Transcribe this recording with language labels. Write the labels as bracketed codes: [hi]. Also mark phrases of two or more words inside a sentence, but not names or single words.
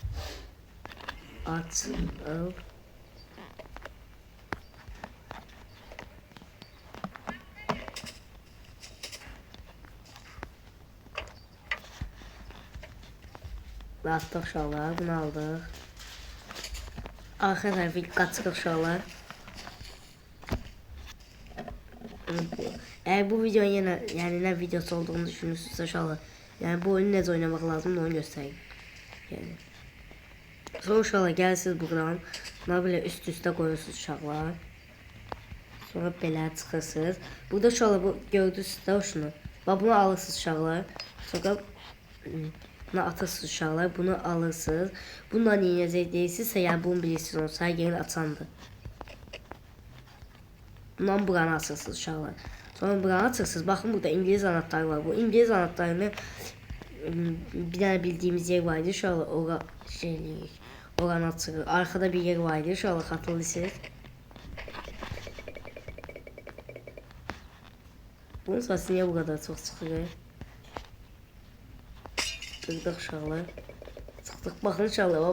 [az] Açıl. Ve attık uşaqlar. Bunu aldıq. Arxa tərəfi qaçırıq uşaqlar. [tr] Eğer bu videonun yani ne videosu olduğunu düşünürsünüz uşaqlar. [az] Yani bu oyunu necə oynamaq lazım onu göstereyim. Yani. Sonra uşaqlar gəlirsiniz buradan. Buna belə üst-üstə qoyursunuz uşaqlar. Sonra belə çıxırsınız. Burada uşaqlar bu gördünüz də şunu. Bax bunu alırsınız uşaqlar. Sonra bunu atırsınız uşaqlar. Bunu alırsınız. Bundan yiyəcək deyilsinizsə, yəni bunu bilirsiniz olsa yerini açandır. Bundan buranı açırsınız uşaqlar. Sonra buranı açırsınız. Baxın burada [tr] İngiliz anahtarı [az] var. [tr] Bu İngiliz anahtarını bir tane bildiğimiz yer vardı. [az] Uşaqlar ora şey eləyirik. Oranı açırıq. [tr] Arkada bir yer vardı. [az] Uşaqlar xatırlısınız. Bunun səsi niyə [tr] bu kadar [az] çox çıxır? Qırdıq uşaqlar. Çıxdıq. Baxın uşaqlar.